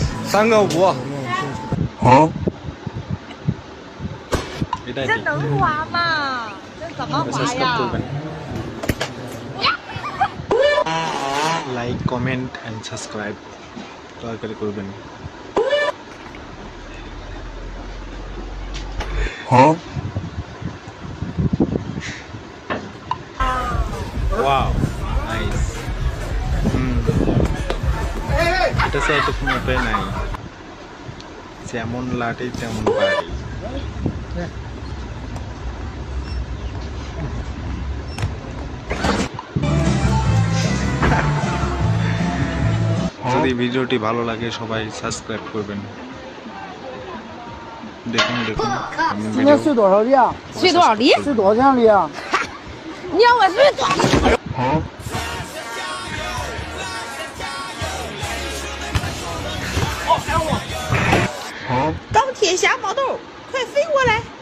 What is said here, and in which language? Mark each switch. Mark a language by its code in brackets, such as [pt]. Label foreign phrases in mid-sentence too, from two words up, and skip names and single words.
[zh] 3 个5。啊？这能滑吗？这怎么滑呀 [en] Like, comment and subscribe. [bn] দয়া করে করবেন। হ্যাঁ? [en] Wow, nice. [bn] এটা ছাড়া তো কোনো উপায় নাই। যেমন লাঠি তেমন বাড়ি। যদি ভিডিওটি ভালো লাগে সবাই সাবস্ক্রাইব করবেন। দেখুন দেখুন। [zh] 今天睡多少里啊？睡多少厘？睡多少里啊？你让我睡多少厘？啊？啊？钢铁侠毛豆，快飞过来！